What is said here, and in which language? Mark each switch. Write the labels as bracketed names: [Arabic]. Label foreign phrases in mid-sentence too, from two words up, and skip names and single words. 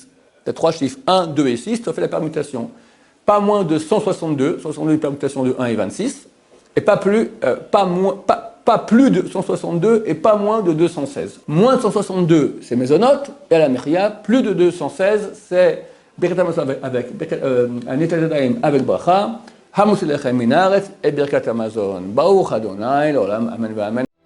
[French] Tu as 3 chiffres, 1, 2 et 6, tu as fait la permutation. Pas moins de 162, 162 une permutation de 1 et 26, et pas plus de 162 et pas moins de 216. Moins de 162, c'est mésonote, et à la miria, plus de 216, c'est [Hebrew] ברכת המזון [French] avec un [Hebrew] נטילת ידיים [French] avec bracha, [Hebrew] המוציא לחם מן הארץ [French] et [Hebrew] ברכת המזון. ברוך אדוני לעולם אמן אמן.